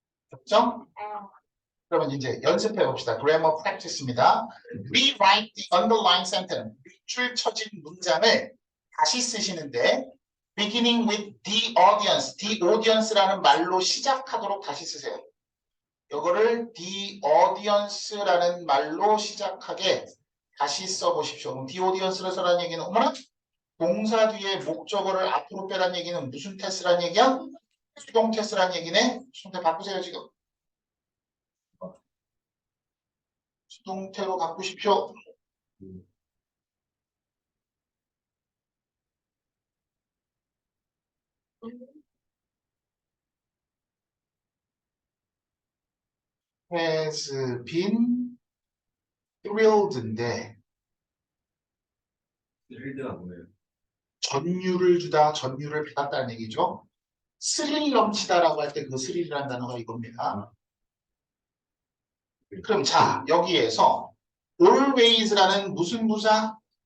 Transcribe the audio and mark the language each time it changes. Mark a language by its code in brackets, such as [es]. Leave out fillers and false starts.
[ko] 됐죠? 그러면 이제 연습해 봅시다. [en] grammar practice입니다. Rewrite the underlined sentence. [ko] 밑줄 쳐진 문장을 다시 쓰시는데 [en] beginning with the audience. [ko] the audience라는 말로 시작하도록 다시 쓰세요. 이거를 the audience라는 말로 시작하게 다시 써보십시오. 그럼 the audience를 써라는 얘기는 어머나? 동사 뒤에 목적어를 앞으로 빼라는 얘기는 무슨 테스라는 얘기야? 수동 테스라는 얘기네. 수동태 바꾸세요 지금. 수동태로 바꾸십시오. [en] has been thrilled인데 [ko] 필드가 뭐예요? 전율을 주다, 전율을 받았다는 얘기죠. 스릴 넘치다라고 할 때 그 스릴이라는 단어가 이겁니다. 그럼 자, 여기에서 always라는 무슨 부사?